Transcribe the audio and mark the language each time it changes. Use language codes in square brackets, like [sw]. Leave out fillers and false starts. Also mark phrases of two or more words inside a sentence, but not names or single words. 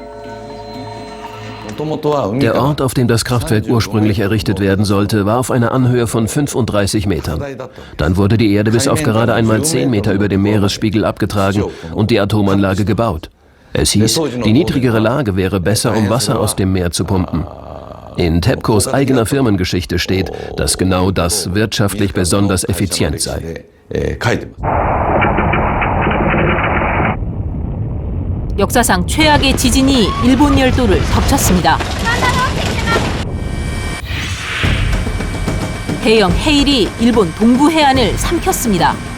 [de] Der Ort, auf dem das Kraftwerk ursprünglich errichtet werden sollte, war auf einer Anhöhe von 35 Metern. Dann wurde die Erde bis auf gerade einmal 10 Meter über dem Meeresspiegel abgetragen und die Atomanlage gebaut. Es hieß, die niedrigere Lage wäre besser, um Wasser aus dem Meer zu pumpen. In TEPCOs eigener Firmengeschichte steht, dass genau das wirtschaftlich besonders effizient sei. [ko] 역사상 최악의 지진이 일본 열도를 덮쳤습니다. 대형 해일이 일본 동부 해안을 삼켰습니다.